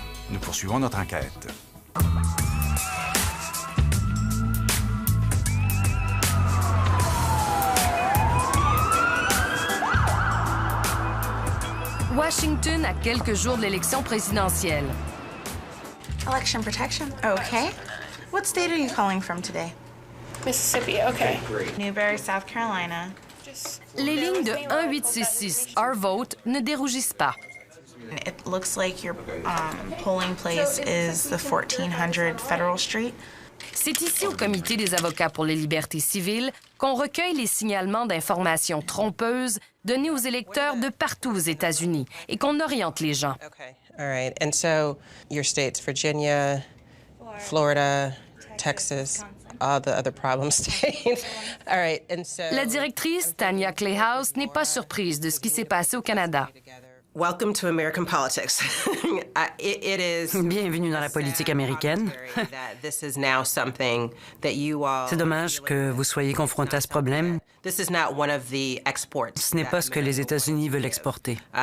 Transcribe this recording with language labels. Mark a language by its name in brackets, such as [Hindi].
[French] Nous poursuivons notre enquête. Washington à quelques jours de l'élection présidentielle. [English] Election protection. Okay. What state are you calling from today? Mississippi, okay. Newberry, South Carolina. [French] Les lignes de 1866 Our Vote ne dérougissent pas. [English] It looks like your polling place is the 1400 Federal Street. [French] C'est ici au Comité des avocats pour les libertés civiles qu'on recueille les signalements d'informations trompeuses données aux électeurs de partout aux États-Unis et qu'on oriente les gens. [English] All right. And so your states, Virginia, Florida, Texas, all the other problem states. All right. And so [French] La directrice, Tanya Clayhouse, n'est pas surprise de ce qui s'est passé au Canada. [English] Welcome to American politics. [French] Bienvenue dans la politique américaine. C'est dommage que vous soyez confrontés à ce problème. Ce n'est pas ce que les États-Unis veulent exporter.